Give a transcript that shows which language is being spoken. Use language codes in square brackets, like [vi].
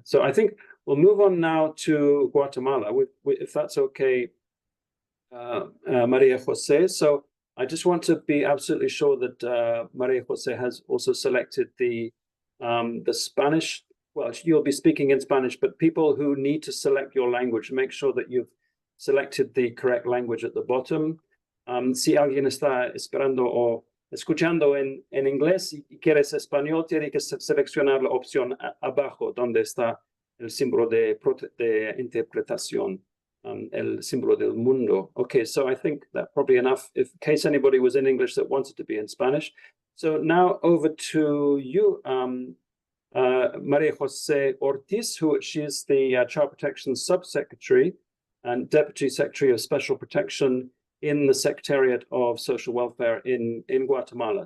[en] So I think we'll move on now to Guatemala, if that's okay. Maria Jose. So I just want to be absolutely sure that Maria Jose has also selected the Spanish. Well, you'll be speaking in Spanish, but people who need to select your language, make sure that you've selected the correct language at the bottom. [es] Si alguien está esperando o escuchando en inglés y quieres español, tiene que seleccionar la opción abajo, donde está el símbolo de interpretación. El símbolo del mundo. [en] Okay, so I think that probably enough in case anybody was in English that wanted to be in Spanish. So now over to you, Maria Jose Ortiz, she is the Child Protection Subsecretary and Deputy Secretary of Special Protection in the Secretariat of Social Welfare in Guatemala.